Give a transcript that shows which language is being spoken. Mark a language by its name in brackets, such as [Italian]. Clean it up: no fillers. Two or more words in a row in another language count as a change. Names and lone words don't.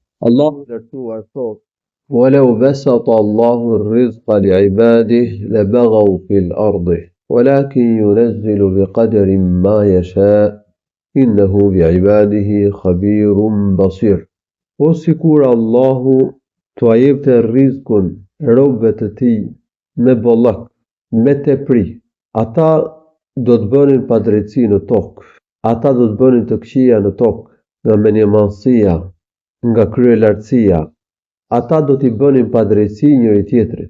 [Albanian] Allahu i lartësuar thot: [Arabic] "وَلَوْ بَسَطَ اللَّهُ الرِّزْقَ لِعِبَادِهِ لَبَغَوْا فِي الْأَرْضِ وَلَٰكِن يُنَزِّلُ بِقَدَرٍ مَا يَشَاءُ إِنَّهُ بِعِبَادِهِ خَبِيرٌ بَصِيرٌ." [Albanian] Po sikur Allahu t'ua jepte rrezikun robëve të tij me bollok, me tepri, ata do të bënin padrejtësi në tokë, ata do të bënin të këqija në tokë, nga menjëmallësia, nga kryelartësia, ata do t'i bënin padrejtësi njëri tjetrit,